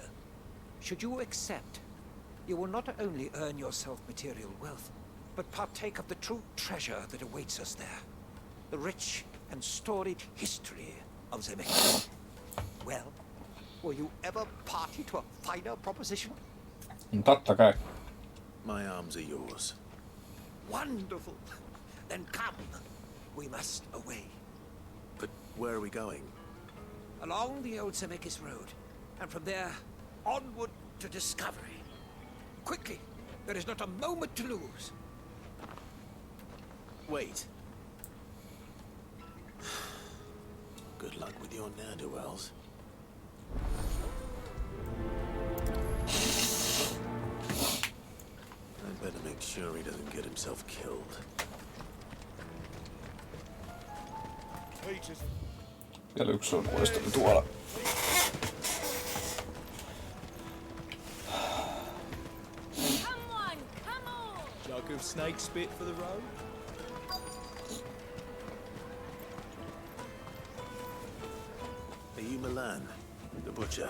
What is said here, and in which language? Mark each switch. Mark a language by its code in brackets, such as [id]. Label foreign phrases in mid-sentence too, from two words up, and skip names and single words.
[en] Should you accept, you will not only earn yourself material wealth, but partake of the true treasure that awaits us there. The rich and storied history of Zemeckyan. Well, were you ever party to a finer proposition? [fi] Totta kai. [en] My arms are yours. Wonderful. Then come. We must away. But where are we going? Along the old Zemeckis Road, and from there, onward to discovery. Quickly! There is not a moment to lose. Wait. Good luck with your ne'er-do-wells. I'd better make sure he doesn't get himself killed. [fi] Vielä yksi on muistelu tuolla. [en] Jug of snake spit for the road? Are you Milan, the butcher?